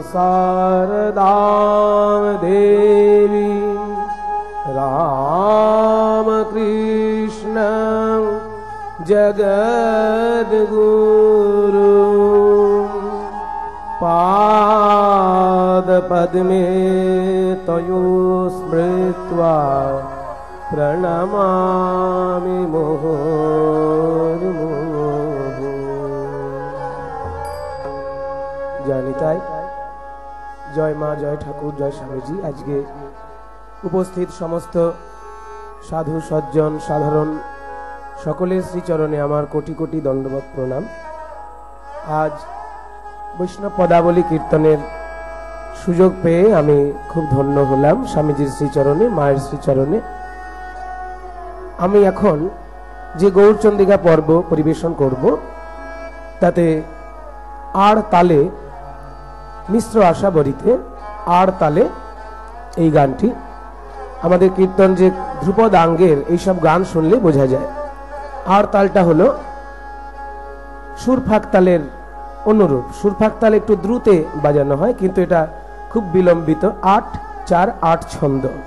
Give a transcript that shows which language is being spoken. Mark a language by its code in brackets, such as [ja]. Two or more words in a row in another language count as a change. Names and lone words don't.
[sa] शारदां देवी रामकृष्णं जगद्गुरु पादपद्मे तयो स्मृत्वा प्रणमामि मुहुर्मुहुः। [bn] জয় নিতাই, জয় মা, জয় ঠাকুর, জয় স্বামীজী। আজ কে উপস্থিত সমস্ত সাধু সজ্জন সাধারণ সকলের শ্রীচরণে আমার কোটি কোটি দণ্ডবত প্রণাম। আজ বৈষ্ণব পদাবলী কীর্তনের সুযোগ পেয়ে আমি খুব ধন্য হলাম স্বামীজীর শ্রীচরণে, মায়ের শ্রীচরণে। আমি এখন যে গৌরচন্দিকা পর্ব পরিবেশন করব তাতে আড় তালে মিশ্র আশাবরীতে আড় তালে এই গানটি আমাদের কীর্তন যে ধ্রুপদ আঙ্গের এই সব গান শুনলে বোঝা যায়। আর তালটা হলো সুরফাক তালের অনুরূপ। সুরফাক তাল একটু দ্রুতে বাজানো হয়, কিন্তু এটা খুব বিলম্বিত। ৮-৪-৮ ছন্দ।